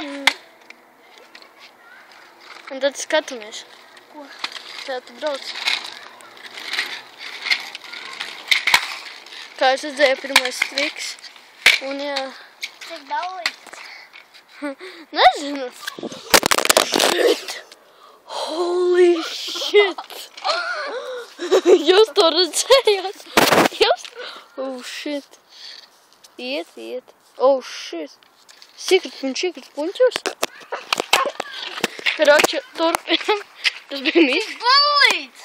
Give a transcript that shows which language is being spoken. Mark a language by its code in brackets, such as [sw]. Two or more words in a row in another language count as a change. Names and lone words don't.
[lv] Un tad skatāmies. Ko? Kā tu brauc. Kā es redzēju, pirmais triks. Un jā. Cik daudz? Nezinu. [en] Shit! Holy shit! [lv] Jūs to redzējāt? [en] Oh shit! Iet. Oh shit! [lv] Sikrit puņķos. Karoči, turpinam. Tas bija mīļš. Bulīts!